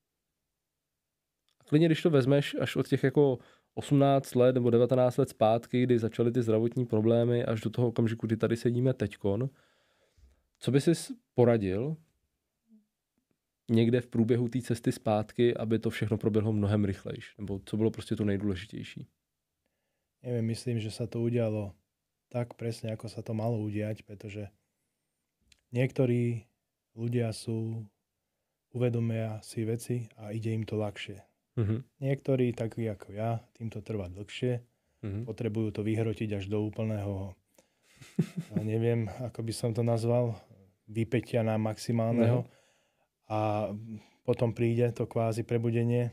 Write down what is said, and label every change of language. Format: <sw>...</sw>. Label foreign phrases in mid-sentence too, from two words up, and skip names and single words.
<cs>Klidně, když to vezmeš až od těch jako 18 let nebo 19 let zpátky, kdy začaly ty zdravotní problémy, až do toho okamžiku, kdy tady sedíme teďkon, co by jsi poradil někde v průběhu té cesty zpátky, aby to všechno proběhlo mnohem rychlejš? Nebo co bylo prostě to nejdůležitější?</cs> <sk>Neviem, myslím, že sa to udialo tak presne, ako sa to malo udiať, pretože niektorí ľudia uvedomia si veci a ide im to ľahšie. Niektorí, takí ako ja, týmto trvá dlhšie, potrebujú to vyhrotiť až do úplného, neviem, ako by som to nazval, vypätia na maximálneho a potom príde to kvázi prebudenie.</sk>